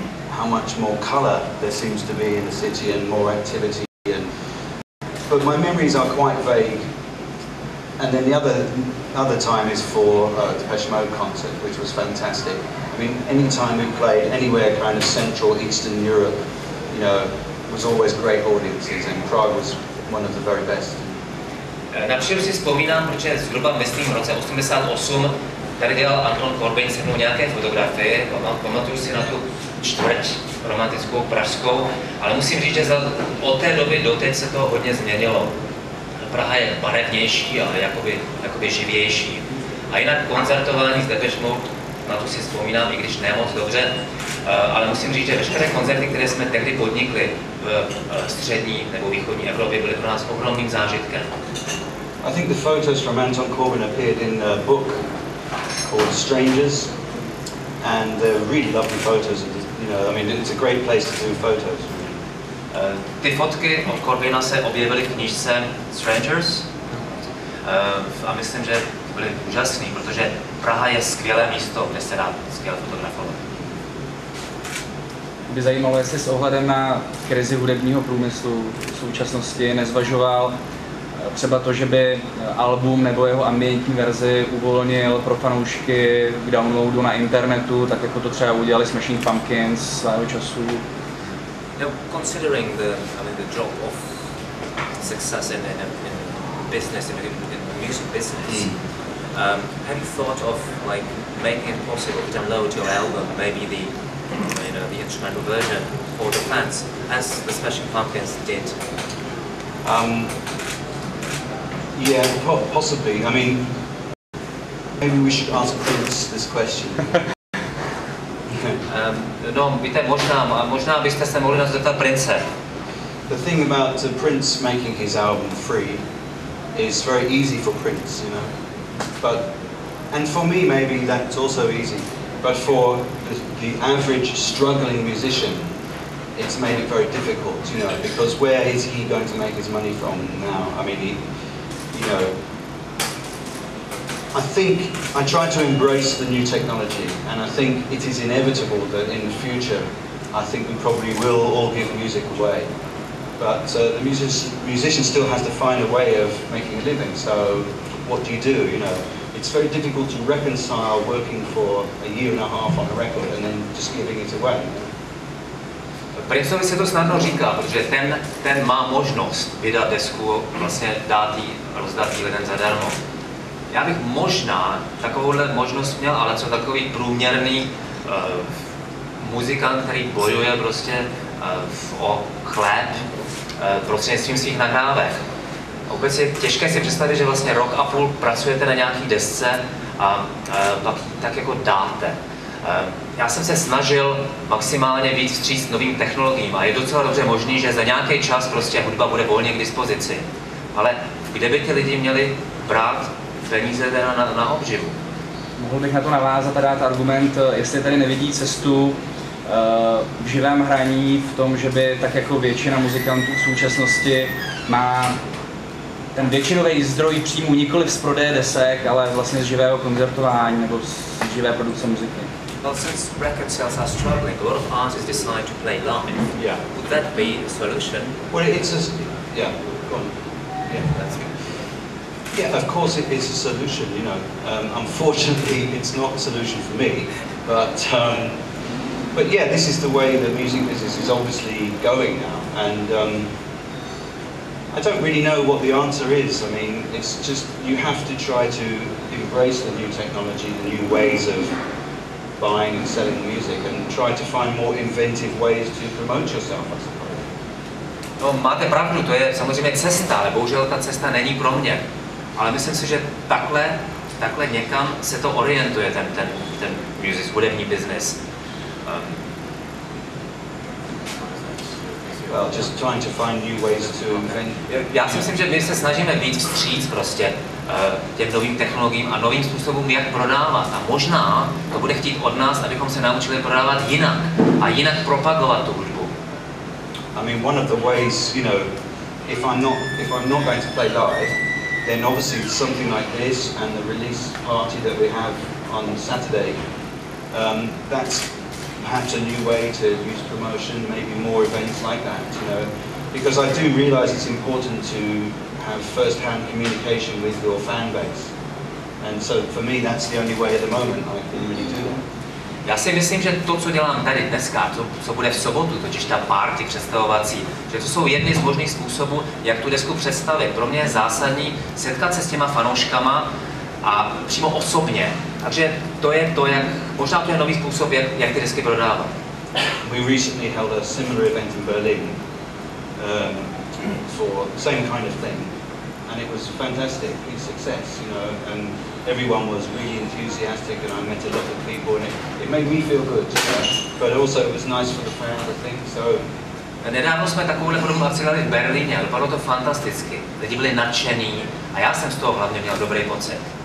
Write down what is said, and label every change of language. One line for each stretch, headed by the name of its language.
English: How much more colour there seems to be in the city and more activity. But my memories are quite vague. And then the other time is for Depeche Mode concert, which was fantastic. I mean, any time we played anywhere kind of Central, Eastern Europe, you know, was always great audiences, and Prague was one of the very best.
Czech: Na příletu si vzpomínám, protože zhruba myslím v roce 88 tady dělal Anton Corbijn se mnou nějaké fotografie, pamatuju si na tu čtvrť romantickou pražskou, ale musím říct, že od té doby do teď se to hodně změnilo. Praha je barevnější a jakoby živější. A jinak koncertování z Depeche Mode, na to si vzpomínám, i když ne moc dobře, ale musím říct, že veškeré koncerty, které jsme tehdy podnikli v střední nebo východní Evropě, byly pro nás ohromným zážitkem.
English: I think the photos from Anton Corbijn appeared in a book called Strangers, and they're really lovely photos. You know, I mean, it's a great place to do photos.
Czech: Ty fotky od Corbijna se objevily v knížce Strangers a myslím, že byly úžasný, protože Praha je skvělé místo, kde se dá skvěle fotografovat. By zajímalo, jestli s ohledem na krizi hudebního průmyslu v současnosti nezvažoval třeba to, že by album nebo jeho ambientní verzi uvolnil pro fanoušky k downloadu na internetu, tak jako to třeba udělali Smashing Pumpkins svého času.
English: Considering the drop of success in business, in the music business, have you thought of like making it possible to download your album, maybe the instrumental version for the fans, as the Smashing Pumpkins did? Yeah, possibly. I mean, maybe we should ask Prince this question.
Czech: No, víte, možná byste se mohli nás zeptat Prince.
English: The thing about Prince making his album free is very easy for Prince, you know. And for me, maybe that's also easy. But for the average struggling musician, it's made it very difficult, you know, because where is he going to make his money from now? I mean, you know, I think I try to embrace the new technology, and I think it is inevitable that in the future, I think we probably will all give music away. But the musician still has to find a way of making a living. So what do? You know, it's very difficult to reconcile working for a year and a half on a record and then just giving it away.
Czech: Princeovi se to snadno říká, protože ten má možnost vydat desku, vlastně rozdat jí lidem zadarmo. Já bych možná takovouhle možnost měl, ale co takový průměrný muzikant, který bojuje prostě o chléb prostřednictvím svých nahrávek. Vůbec je těžké si představit, že vlastně rok a půl pracujete na nějaký desce a pak tak jako dáte. Já jsem se snažil maximálně víc vstříct novým technologiím a je docela dobře možný, že za nějaký čas prostě hudba bude volně k dispozici. Ale kde by ty lidi měli brát peníze teda na obživu? Mohl bych na to navázat a dát argument, jestli tady nevidí cestu v živém hraní, v tom, že by tak jako většina muzikantů v současnosti má ten většinový zdroj příjmů nikoli z prodeje desek, ale vlastně z živého koncertování nebo z živé produkce muziky.
English: Well, since record sales are struggling, a lot of artists decide to play live. Yeah. Would that be a solution? Well, yeah, go on. Yeah, that's good. Yeah, of course it is a solution, you know. Unfortunately, it's not a solution for me, but yeah, this is the way the music business is obviously going now, and I don't really know what the answer is. I mean, it's just you have to try to embrace the new technology, the new ways of buying and selling music, and try to find more inventive ways to promote yourself, I suppose.
Czech: No, máte pravdu, to je samozřejmě cesta, ale bohužel ta cesta není pro mě. Ale myslím si, že takhle někam se to orientuje, ten music, hudební business.
English: Well, just trying to find new ways to invent.
Czech: Já si myslím, že my se snažíme víc vstříc prostě těm novým technologiím a novým způsobům, jak prodávat. A možná to bude chtít od nás, abychom se naučili prodávat jinak a jinak propagovat tu hudbu.
English: I mean, one of the ways, you know, if I'm not going to play live, then obviously something like this and the release party that we have on Saturday, that's perhaps a new way to use promotion, maybe more events like that, you know, because I do realise it's important to have first-hand communication with your fan base. And so for me, that's the only way at the moment I can really do that.
Czech: Já si myslím, že to, co dělám tady dneska, co bude v sobotu, totiž ta party představovací, že to jsou jedny z možných způsobů, jak tu desku představit. Pro mě je zásadní setkat se s těma fanouškama a přímo osobně. Takže to je to, jak, možná to je nový způsob, jak ty desky prodávat.
English: We recently held a similar event in Berlin for the same kind of thing, and it was fantastic, a success, you know, and everyone was really enthusiastic, and I met a lot of people, and it made me feel good, but also it was nice for the fans, I think, so.
Czech: Nedávno jsme takovouhle podobnou akci dali v Berlíně, vypadalo to fantasticky, lidi byli nadšení a já jsem z toho hlavně měl dobrý pocit.